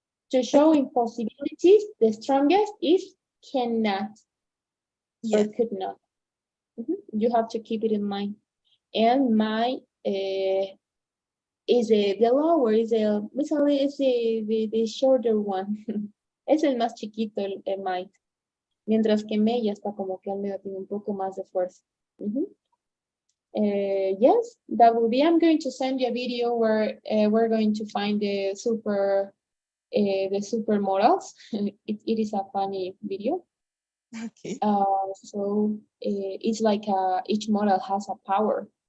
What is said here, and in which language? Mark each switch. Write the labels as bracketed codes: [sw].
[en] To show impossibilities, the strongest is cannot or Yes. could not. You have to keep it in mind. And my is the lower, basically is the shorter one. [es] Es el más chiquito, el might. Mientras que me ya está como que al medio tiene un poco más de fuerza. [en] Yes, that will be. I'm going to send you a video where we're going to find the super models. It is a funny video. Okay. So it's like each model has a power.